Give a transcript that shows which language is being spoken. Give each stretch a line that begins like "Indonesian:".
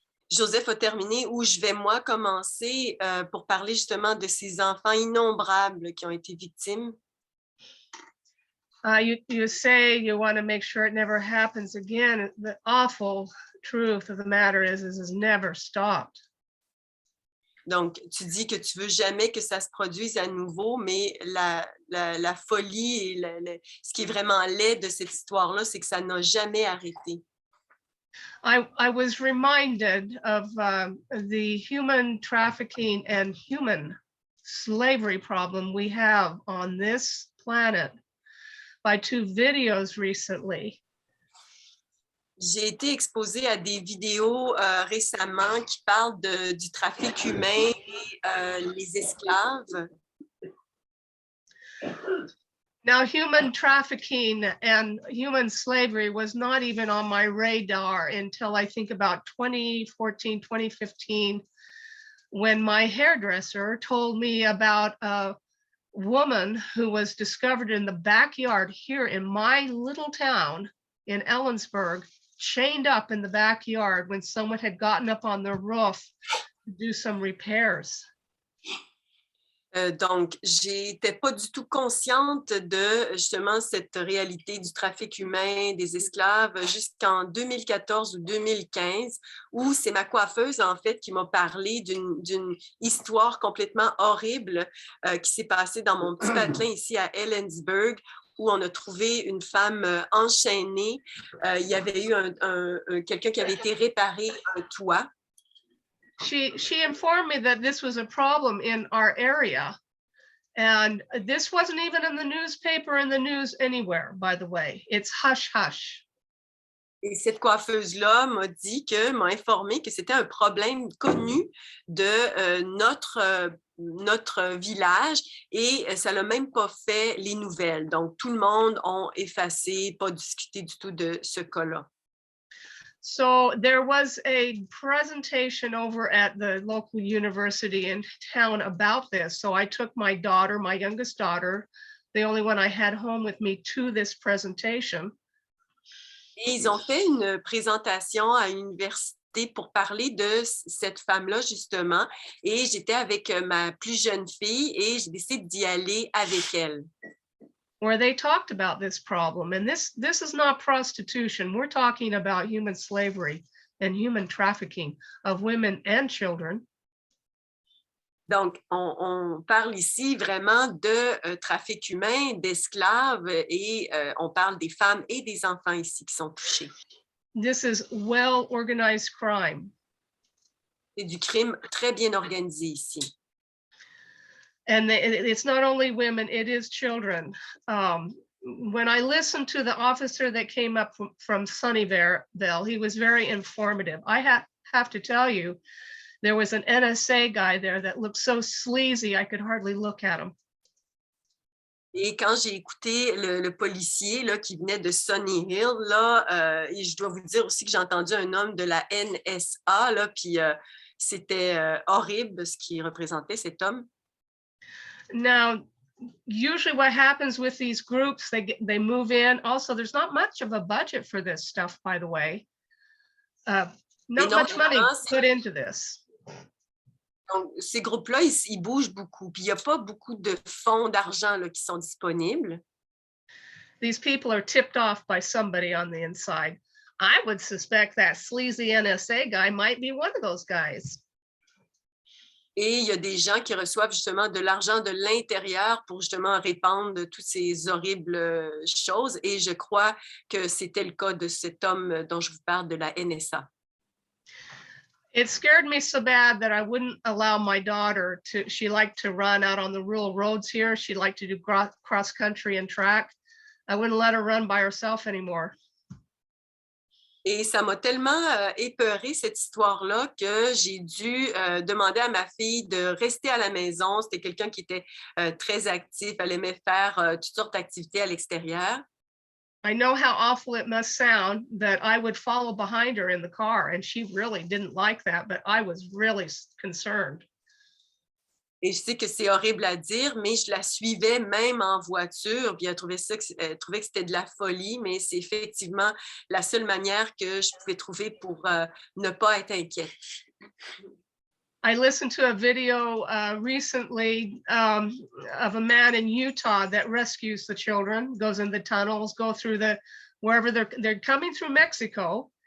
French: Joseph a terminé où je vais moi commencer pour parler justement de ces enfants innombrables qui ont été victimes.
English: You say you want to make sure it never happens again. The awful truth of the matter is it's never stopped.
French: Donc, tu dis que tu veux jamais que ça se produise à nouveau, mais la folie et ce qui est vraiment laid de cette histoire-là, c'est que ça n'a jamais arrêté.
English: I was reminded of the human trafficking and human slavery problem we have on this planet by 2 videos recently.
French: J'ai été exposée à des vidéos récemment qui parlent du trafic humain et les esclaves.
English: Now, human trafficking and human slavery was not even on my radar until I think about 2014, 2015, when my hairdresser told me about a woman who was discovered in the backyard here in my little town in Ellensburg, chained up in the backyard when someone had gotten up on the roof to do some repairs.
French: Donc, j'étais pas du tout consciente de justement cette réalité du trafic humain, des esclaves, jusqu'en 2014 ou 2015, où c'est ma coiffeuse, en fait, qui m'a parlé d'une histoire complètement horrible qui s'est passée dans mon petit patelin ici à Ellensburg, où on a trouvé une femme enchaînée. Il y avait eu quelqu'un qui avait été réparé un toit.
English: She informed me that this was a problem in our area. And this wasn't even in the newspaper, in the news anywhere, by the way. It's hush hush.
French: Et cette coiffeuse-là m'a informé que c'était un problème connu de notre village et ça n'a même pas fait les nouvelles. Donc, tout le monde a effacé, pas discuté du tout de ce cas-là.
English: So there was a presentation over at the local university in town about this. So I took my daughter, my youngest daughter, the only one I had home with me, to this presentation.
French: Et ils ont fait une présentation à l'université pour parler de cette femme-là, justement. Et j'étais avec ma plus jeune fille et j'ai décidé d'y aller avec elle.
English: Where they talked about this problem. And this is not prostitution. We're talking about human slavery and human trafficking of women and children.
French: Donc, on parle ici vraiment de trafic humain, d'esclaves et on parle des femmes et des enfants ici qui sont touchés.
English: This is well-organized crime.
French: C'est du crime très bien organisé ici.
English: And it's not only women, it is children. When I listened to the officer that came up from Sunnyvale, he was very informative. I have to tell you, there was an NSA guy there that looked so sleazy, I could hardly look at him.
French: Et quand j'ai écouté le policier là, qui venait de Sunny Hill, là, et je dois vous dire aussi que j'ai entendu un homme de la NSA, là, puis c'était horrible ce qu'il représentait, cet homme.
English: Now, usually what happens with these groups, they move in. Also, there's not much of a budget for this stuff, by the way. Not much money put into this.
French: Donc, ces groupes-là, ils bougent beaucoup. Puis, il n'y a pas beaucoup de fonds d'argent là, qui sont disponibles.
English: These people are tipped off by somebody on the inside. I would suspect that sleazy NSA guy might be one of those guys.
French: Et il y a des gens qui reçoivent justement de l'argent de l'intérieur pour justement répandre toutes ces horribles choses. Et je crois que c'était le cas de cet homme dont je vous parle de la NSA.
English: It scared me so bad that I wouldn't allow my daughter to, she liked to run out on the rural roads here. She liked to do cross country and track. I wouldn't let her run by herself anymore.
French: Et ça m'a tellement épeurée, cette histoire-là, que j'ai dû demander à ma fille de rester à la maison. C'était quelqu'un qui était très actif. Elle aimait faire toutes sortes d'activités à l'extérieur.
English: I know how awful it must sound that I would follow behind her in the car, and she really didn't like that, but I was really concerned.
French: Et je sais que c'est horrible à dire, mais je la suivais même en voiture, puis elle trouvait que c'était de la folie, mais c'est effectivement la seule manière que je pouvais trouver pour ne pas être inquiète.
English: I listened to a video recently of a man in Utah that rescues the children, goes in the tunnels, go through the, wherever they're coming through Mexico.